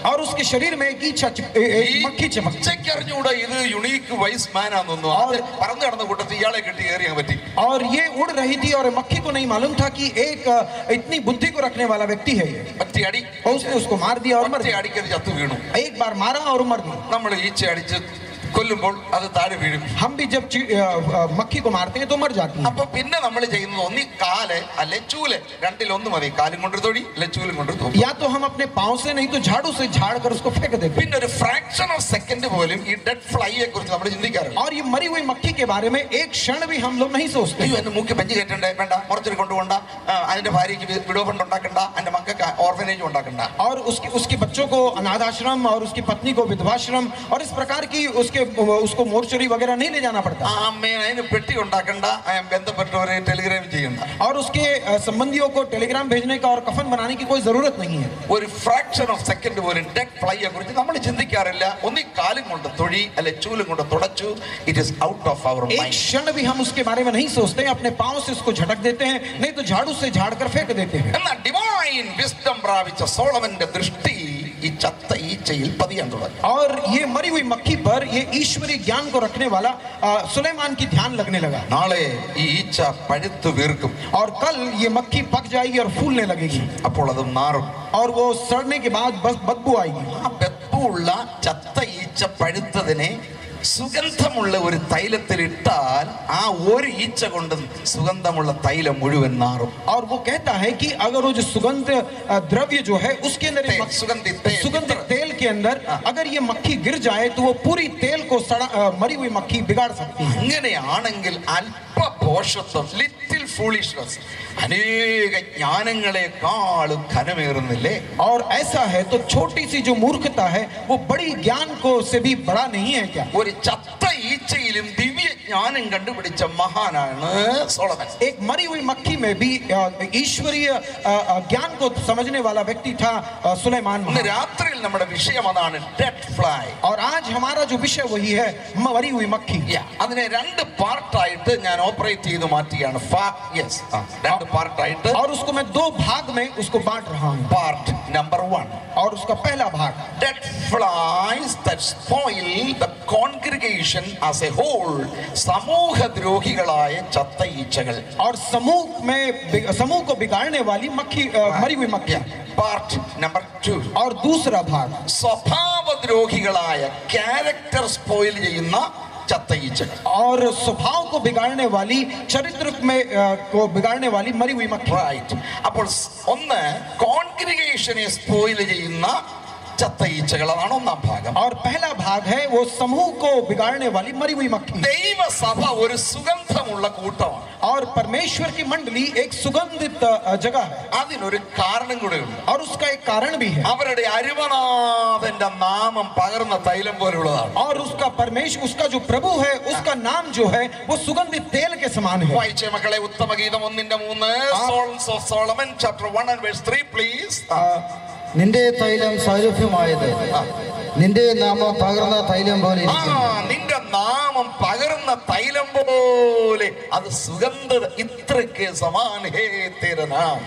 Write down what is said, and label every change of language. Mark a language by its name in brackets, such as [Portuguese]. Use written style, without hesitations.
[Hindi] और उसके शरीर में एक मक्खी चमक. [Malayalam] ഈച്ചയ്ക്ക് അറിഞ്ഞൂടാ ഇത് [English] unique wise man [Malayalam] ആണെന്നൊന്നും. അത് പറന്നു നടന്ന കൂട്ടത്തിൽ ഇയാളെ കെട്ടി കയറിയാൻ പറ്റി. [Hindi] और ये उड़ रही थी और मक्खी को नहीं मालूम था कि एक इतनी बुद्धि को रखने वाला व्यक्ति है ये. [Malayalam] ഒറ്റ അടി. [Hindi] और उसने उसको मार दिया और मर [Malayalam] ഒറ്റ [Hindi] गया. [Malayalam] അടിക്കത് ചത്തു വീണു. [Hindi] एक बार मारा और मर गया. [Malayalam] നമ്മൾ ഈച്ച അടിച്ച് കൊല്ലുമ്പോൾ അത് താഴെ വീഴും. [Hindi] हम भी जब मक्खी को मारते हैं तो मर जाती है. [Malayalam] അപ്പൊ പിന്നെ നമ്മൾ ചെയ്യുന്നത് ഒന്നി കാല് അല്ലെ ചൂല്, രണ്ടിലൊന്നും മതി. കാലും കൊണ്ടൊരു തൊടി അല്ലെ ചൂലും കൊണ്ടൊരു തൊടി. [Hindi] या तो हम अपने पांव से नहीं तो झाड़ू से झाड़ कर उसको फेंक देते हैं. [Malayalam] പിന്നെ ഒരു [English] fraction of second [Malayalam] പോലും ഈ [English] dead ഫ്ലൈയെ [Malayalam] കുറിച്ച് നമ്മൾ ചിന്തിക്കാറില്ല. [Hindi] और ये मरी हुई मक्खी के बारे में एक क्षण भी हम लोग नहीं सोचते. [Malayalam] അയ്യോ എന്റെ മൂക്ക് പഞ്ച് കയറ്റണ്ടേ, വേണ്ട, മുറച്ചൊരു കൊണ്ടുപോണ്ട, അതിന്റെ ഭാര്യയ്ക്ക് വിഡോ ഫണ്ട് ഉണ്ടാക്കണ്ട, അതിന്റെ മക്കൾക്ക് ഓർഫനേജ് ഉണ്ടാക്കണ്ട, [Hindi] और उसके बच्चों को अनाथ आश्रम और उसकी पत्नी को विधवाश्रम और इस प्रकार की उसको मोर्चरी वगैरह नहीं ले जाना पड़ता. [Malayalam] അമ്മേനെ അതിന് പെട്ടി ഉണ്ടാക്കണ്ട, ബന്ധപ്പെട്ടവരെ ടെലിഗ്രാം ചെയ്യണ്ട. [Hindi] और उसके संबंधियों को टेलीग्राम भेजने का और कफन बनाने की कोई जरूरत नहीं है. [Malayalam] ഒരു [English] fraction of second [Malayalam] പോലും [English] dead ഫ്ലൈയെ [Malayalam] കുറിച്ച് നമ്മൾ ചിന്തിക്കാറില്ല. ഒന്നി കാലും കൊണ്ട് തൊഴി അല്ലെ ചൂലും കൊണ്ട് തുടച്ചു. [English] it is out of our [Hindi] एक [English] Mind. [Hindi] क्षण भी हम उसके बारे में नहीं सोचते. अपने पांव से उसको झटक देते हैं, नहीं तो झाड़ू से झाड़ कर फेंक देते हैं. [Malayalam] എന്നാൽ [English] divine wisdom [Malayalam] പ്രാപിച്ച സോളമന്റെ ദൃഷ്ടി ഈ ചത്ത ഈച്ചയിൽ പതിയാൻ തുടങ്ങി. [Hindi] और ये मरी हुई मक्खी पर ये ईश्वरीय ज्ञान को रखने वाला सुलेमान की ध्यान लगने लगा. [Malayalam] നാളെ ഈ ഈച്ച പഴുത്തു വീർക്കും. [Hindi] और कल ये मक्खी पक जाएगी और फूलने लगेगी. [Malayalam] അപ്പോൾ അത് നാറും. [Hindi] और वो सड़ने के बाद बस बदबू आएगी. [Malayalam] ആ ബെപ്പുള്ള ചത്ത ഈച്ച പഴുത്തതിനെ സുഗന്ധമുള്ള ഒരു തൈലത്തിൽ ഇട്ടാൽ ആ ഒരു ഈച്ച കൊണ്ട് സുഗന്ധമുള്ള തൈലം മുഴുവൻ നാറും. [Hindi] और वो कहता है कि अगर वो जो सुगंध द्रव्य जो है उसके अंदर सुगंधित तेल के अंदर अगर ये मक्खी गिर जाए तो वो पूरी तेल को मरी हुई मक्खी बिगाड़ सकती है. [Malayalam] അങ്ങനെയാണെങ്കിൽ അല്പഭോഷത്വം, [English] little foolishness, [Malayalam] അനേക ജ്ഞാനങ്ങളെക്കാളും ഘനമേറുന്നില്ലേ? [Hindi] और ऐसा है तो छोटी सी जो मूर्खता है वो बड़ी ज्ञान को से भी बड़ा नहीं है क्या? [Malayalam] ഒരു ചത്ത ഈച്ചയിലും ദിവ്യ ജ്ഞാനം കണ്ടുപിടിച്ച മഹാനാണ് സോളമൻ. [Hindi] एक मरी हुई मक्खी में भी ईश्वरीय ज्ञान को समझने वाला व्यक्ति था सुलेमान. [Malayalam] ഇന്ന് രാത്രിയിൽ നമ്മുടെ വിഷയം അതാണ്, [English] Dead fly. [Hindi] और आज हमारा जो विषय वही है मरी हुई मक्खी. [Malayalam] അതിനെ രണ്ട് പാർട്ടായിട്ട് ഞാൻ ഓപ്പറേറ്റ് ചെയ്ത് മാറ്റിയാണ്. രണ്ട് പാർട്ടായിട്ട്. [Hindi] और उसको मैं दो भाग में उसको बांट रहा हूँ. [English] part number 1 [Hindi] और उसका पहला भाग [English] dead flies that spoil the congregation as a whole. [Malayalam] സമൂഹദ്രോഹികളായ ചത്ത ഈച്ചകൾ. [Hindi] और समूह को बिगाड़ने वाली मक्खी, मरी हुई मक्खी. [English] part number 2 [Hindi] और दूसरा भाग [Malayalam] സ്വഭാവദ്രോഹികളായ ക്യാരക്ടർ സ്പോയിൽ ചെയ്യുന്ന ചത്ത ഈച്ചകൾ. [Hindi] और स्वभाव को बिगाड़ने वाली, चरित्र में को बिगाड़ने वाली मरी हुई मक्खी. [Malayalam] റൈറ്റ്. അപ്പോൾ ഒന്ന് കോൺഗ്രിഗേഷനെ സ്പോയിൽ ചെയ്യുന്ന ചത്ത ഈച്ചകൾ. അതാണ് ഒന്നാം ഭാഗം. [Hindi] और पहला भाग है वो समूह को बिगाड़ने वाली मरी हुई मक्खी. [Malayalam] ദൈവസഭ ഒരു സുഗന്ധമുള്ള കൂട്ടമാണ്. [Hindi] और परमेश्वर की मंडली एक सुगंधित जगह है. [Malayalam] അതിനൊരു കാരണം കൂടെ ഉണ്ട്. [Hindi] और उसका एक कारण भी है. [Malayalam] അവരുടെ അരുമനാഥന്റെ നാമം പകർന്ന തൈലം പോലുള്ളതാണ്. [Hindi] और उसका परमेश्वर, उसका जो प्रभु है, उसका नाम जो है वो सुगंधित तेल के समान है. [Malayalam] വായിച്ചേ മക്കളെ ഉത്തമഗീതം 1:3 [English] Songs of Solomon chapter 1 and verse 3 please. [Malayalam] നിന്റെ തൈലം സൗരഭ്യമായത് നിന്റെ നാമം പകർന്ന തൈലം പോലെ നിന്റെ നാമം പകർന്ന തൈലം പോലെ അത് സുഗന്ധ ഇത്രയ്ക്ക് [Hindi] സമാൻ ഹേ തേര നാം.